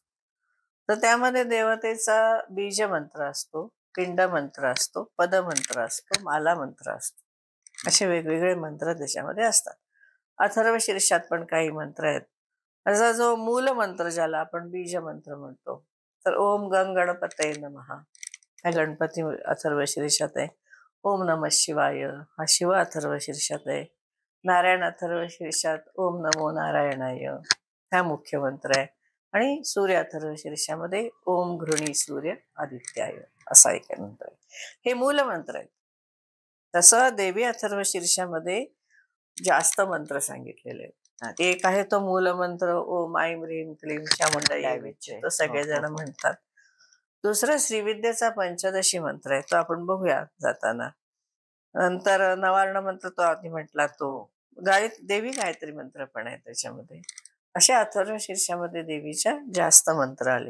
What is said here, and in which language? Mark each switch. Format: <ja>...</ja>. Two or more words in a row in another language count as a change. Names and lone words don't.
<mr>तर त्यामध्ये देवतेचा बीज मंत्र असतो, पिंड मंत्र असतो, पदमंत्र असतो, माला मंत्र असतो. असे वेगवेगळे मंत्र त्याच्यामध्ये असतात. अथर्वशीर्षात पण काही मंत्र आहेत. असा जो मूल मंत्र ज्याला आपण बीज मंत्र म्हणतो, तर</mr> <sa>ओम गंग गणपतये नमः</sa> <mr>हा गणपती अथर्वशीर्षात आहे.</mr> <sa>ओम नमः शिवाय</sa> <mr>हा शिव अथर्वशीर्षात आहे. नारायण अथर्वशीर्षात</mr> <sa>ओम नमो नारायणाय</sa> <mr>हा मुख्य मंत्र आहे. आणि सूर्य अथर्वशीर्षामध्ये</mr> <sa>ओम घृणी सूर्य आदित्याय</sa> <mr>असा एक मंत्र आहे. हे मूल मंत्र आहेत. तसं देवी अथर्वशीर्षामध्ये जास्त मंत्र सांगितलेले आहेत. एक आहे तो मूल मंत्र</mr> <sa>ओम ऐं ह्रीं क्लीं चामुंडाय विच्चे,</sa> <mr>तो सगळेजण म्हणतात. दुसरं श्रीविद्येचा पंचदशी मंत्र आहे, तो आपण बघूया जाताना. नंतर नवार्ण मंत्र तो आधी म्हटला तो. देवी गायत्री मंत्र पण आहे त्याच्यामध्ये. अशा अथर्वशीर्षामध्ये देवीच्या जास्त मंत्र आलेत.</mr>